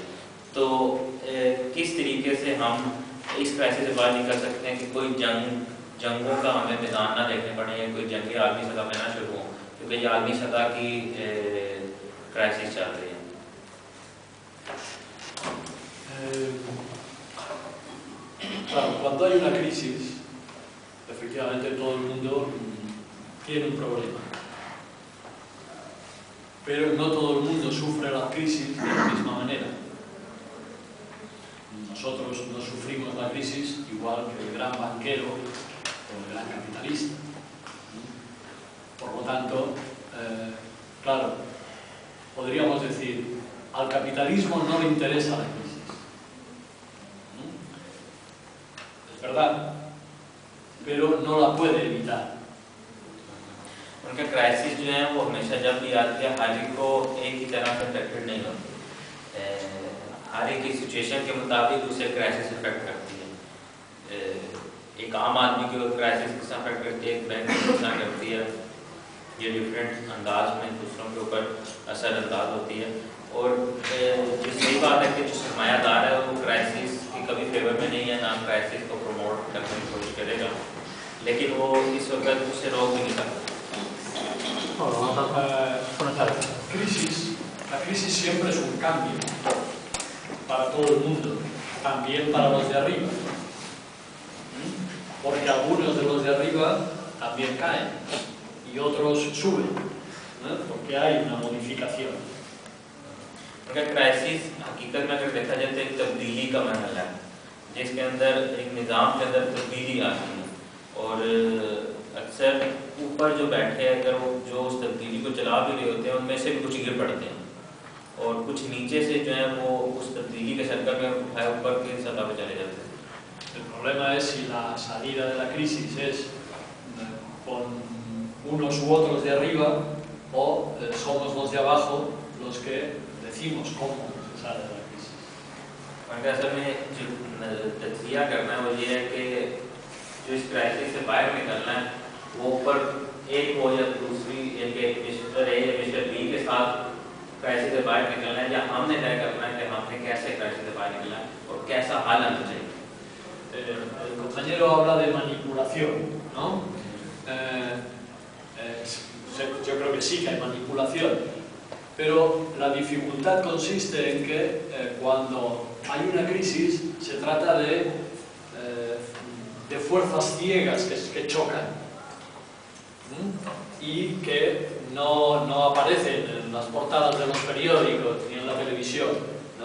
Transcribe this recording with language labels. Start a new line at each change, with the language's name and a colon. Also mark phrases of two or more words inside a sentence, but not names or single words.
Urdu: تو کس طریقے سے ہم اس کرائسس سے باہر نکل سکتے ہیں کہ کوئی جنگوں کا ہمیں میدان نہ دیکھنے پڑے یا کوئی جنگی عالمی سطح میں نہ شروع ہو، کیونکہ یہ عالمی سطح کی کرائسس چل رہی ہے.
Spanish: Claro, cuando hay una crisis, efectivamente todo el mundo tiene un problema. Pero no todo el mundo sufre la crisis de la misma manera. Nosotros no sufrimos la crisis igual que el gran banquero o el gran capitalista. Por lo tanto, claro, podríamos decir, al capitalismo no le interesa la crisis. Es verdad, pero no la puede evitar.
Urdu: ان کا کرائسس جو ہے وہ ہمیشہ جب بھی آتی ہے ہر ایک کو ایک ہی طرح سے افیکٹڈ نہیں ہوتی، ہر ایک کی سچویشن کے مطابق اسے کرائسس افیکٹ کرتی ہے. ایک عام آدمی کی کرائسس کس طرح افیکٹ کرتی ہے، ایک بینک کس طرح کرتی ہے، یہ ڈفرنٹ انداز میں دوسروں کے اوپر اثرانداز ہوتی ہے. اور جو صحیح بات ہے کہ جو سرمایہ دار ہے وہ کرائسس کی کبھی فیور میں نہیں ہے، نہ کرائسس کو پروموٹ کرنے کی کوشش کرے گا، لیکن وہ اس وقت اسے روک بھی نہیں سکتا.
Spanish: La crisis siempre es un cambio para todo el mundo, también para los de arriba, porque algunos de los de arriba también caen y otros suben, porque hay una modificación.
Urdu: ان کا کرائسس حقیقت میں اگر دیکھا جائے تو ایک تبدیلی کا مرحلہ ہے، جس کے اندر ایک نظام کے اندر تبدیلی آتی ہے اور اکثر اوپر جو بیٹھے ہیں اگر وہ جو اس تبدیلی کو چلا بھی رہے ہوتے ہیں ان میں سے بھی کچھ گر پڑتے ہیں اور کچھ نیچے سے جو ہے وہ اس تبدیلی کے سرکل میں اٹھائے اوپر کی سطح پہ چلے جاتے ہیں.
Spanish: El problema es si la salida de la crisis es con unos u otros de arriba o somos los de abajo los que decimos cómo se sale de la crisis.
Urdu: ان کا اصل میں جو تجزیہ کرنا ہے وہ یہ ہے کہ جو اس کرائسس سے باہر نکلنا ہے وہ اوپر ایک ہو یا دوسری ایک مسٹر اے یا مسٹر بی کے ساتھ کرائسس سے باہر نکلنا ہے، یا ہم نے طے کرنا ہے کہ ہم نے کیسے کرائسس سے باہر نکلنا ہے اور کیسا حل آنا چاہیے.
Spanish: El compañero habla de manipulación, ¿no? Yo creo que sí que hay manipulación, pero la dificultad consiste en que cuando hay una crisis se trata de fuerzas ciegas que chocan y que no aparecen en las portadas de los periódicos ni en la televisión, ¿no?